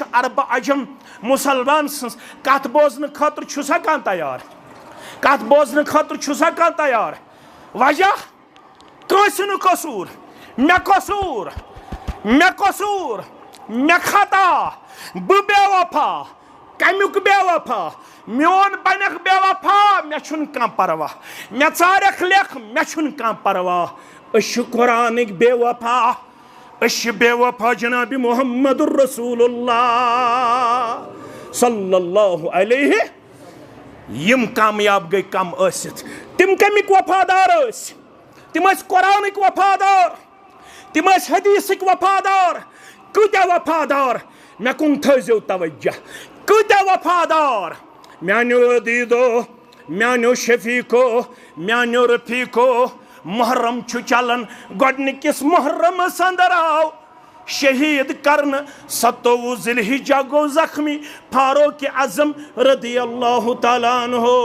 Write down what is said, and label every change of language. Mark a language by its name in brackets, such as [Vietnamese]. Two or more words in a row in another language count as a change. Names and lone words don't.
[Kashmiri] عربہٕ عجم مُسلمان سٕنٛز کتھ بوزنہٕ خٲطرٕ چھُسا کانٛہہ تیار کتھ بوزنہٕ خٲطرٕ چھُسا کانٛہہ تیار وجہ کٲنٛسہِ نہٕ قصوٗر مےٚ قصوٗر مےٚ قصوٗر مےٚ خطا بہٕ بے وفا کمیُک بے وفا میون بنیکھ بے وفا مےٚ چھُنہٕ کانٛہہ پرواہ مےٚ ژارٮ۪کھ لیکھ مےٚ چھُنہٕ کانٛہہ پرواہ أسۍ چھِ قرآنٕکۍ بے وفا أسۍ چھِ بے وفا جنابِ محمد رسول اللہ [Arabic] صلی اللہ علیہ [Kashmiri] یِم کامیاب گٔے کم ٲسِتھ تِم کمِکۍ وفادار ٲسۍ تِم ٲسۍ قرآنٕکۍ وفادار تِم ٲسۍ حدیثٕکۍ وفادار کۭتیاہ وفادار مےٚ کُن تھٲیزیو توجہ کۭتیاہ وفادار میانیو عدیٖدو میانیو شفیٖقو میانیو رفیٖقو محرم چھُ چلان گۄڈنِکِس محرمس انٛدر آو شہیٖد کرنہٕ 27 ذی الحجہ گوٚو زخمی فاروق اعظم [Arabic] رضی اللہ تعالیٰ عنہ